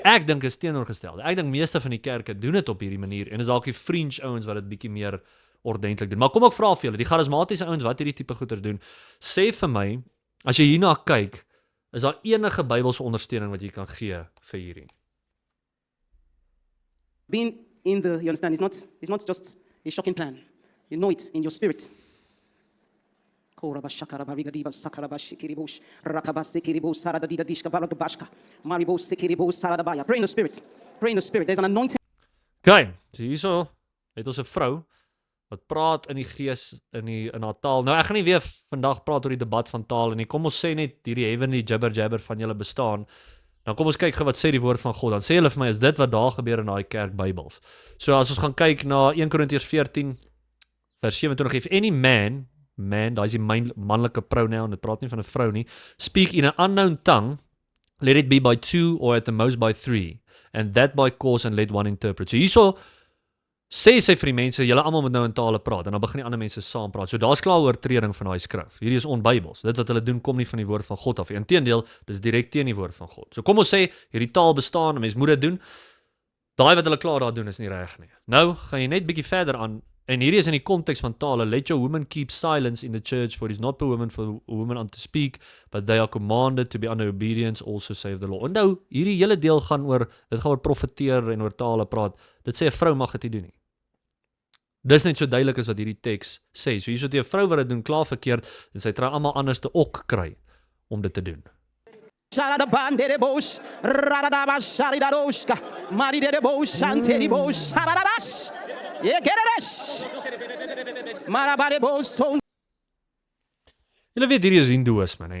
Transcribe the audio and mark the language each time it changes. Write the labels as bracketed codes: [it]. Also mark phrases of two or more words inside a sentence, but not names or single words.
[af] Ek dink is teenoorgestelde. Ek dink meeste van die kerke doen dit op hierdie manier en is dalk die fringe ouens wat dit bietjie meer ordentlik doen. Maar kom ek vra vir julle, die charismatiese ouens wat hierdie tipe goeders doen, sê vir my, as jy hierna kyk, is daar enige Bybelse ondersteuning wat jy kan gee vir hierdie? [en] Being in you understand, it's not just a shocking plan. You know it in your spirit. Pray in the spirit. Pray in the spirit. There's an anointing. [af] Okay, so hierso het ons 'n vrou wat praat in die gees in haar taal. Nou ek gaan nie weer vandag praat oor die debat van taal nie. Kom ons sê net hierdie [en] heavenly jibber jabber [af] van julle bestaan. Dan kom ons kyk gou wat sê die woord van God. Dan sê hulle vir my, is dit wat daar gebeur in daai kerk Bybels. So as ons gaan kyk na 1 Korintiërs 14 vers 27, [en] if any man, [af] daai is die manlike pronoun, dit praat nie van 'n vrou nie, [en] speak in an unknown tongue, let it be by 2 or at the most by 3, and that by cause and let one interpret. [af] So hierso sê sy vir die mense, julle almal moet nou in tale praat, en dan begin die ander mense saam praat. So daar's klaar oortreding van daai skrif. Hierdie is onbybels. Dit wat hulle doen kom nie van die woord van God af. Inteendeel, dis direk teen die woord van God. So kom ons sê, hierdie taal bestaan, 'n mens moet dit doen. Daai wat hulle klaar daar doen is nie reg nie. Nou gaan jy net bietjie verder aan, en hierdie is in die konteks van tale. [en] Let your women keep silence in the church, for it is not per woman for a woman unto speak, but they are commanded to be under obedience, also save the law. [af] En nou, hierdie hele deel gaan oor profeteer en oor tale praat. Dit sê 'n vrou mag dit nie doen nie. Dis net so duidelik as wat hierdie teks sê. So hier is 'n vrou wat dit doen klaar verkeerd en sy try almal anders te ook kry om dit te doen. Julle weet hierdie is hindoeïsme, nê?